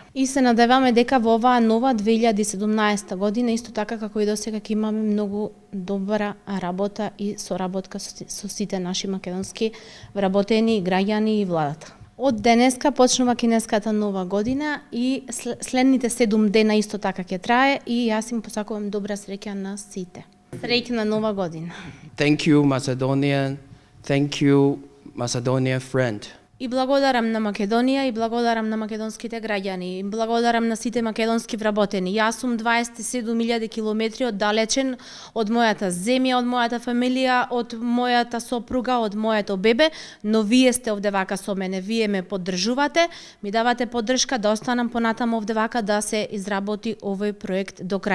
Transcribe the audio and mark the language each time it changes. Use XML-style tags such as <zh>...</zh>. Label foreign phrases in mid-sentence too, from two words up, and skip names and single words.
<mk>И се надеваме дека во оваа нова 2017 година исто така како и досега ќе имаме многу добра работа и соработка со сите наши македонски вработени, граѓани и владата. Од денеска почнува кинеската нова година и следните 7 дена исто така ќе трае и јас им посакувам добра среќа на сите. Среќна нова година.</mk> <en>Thank you, Macedonia. Thank you, Macedonia friend.</en> <mk>И благодарам на Македонија, и благодарам на македонските граѓани, и благодарам на сите македонски вработени. Јас сум 27.000 километри оддалечен од мојата земја, од мојата фамилија, од мојата сопруга, од моето бебе, но вие сте овде вака со мене, вие ме поддржувате, ми давате поддршка да останам понатаму овде вака да се изработи овој проект до крај.</mk>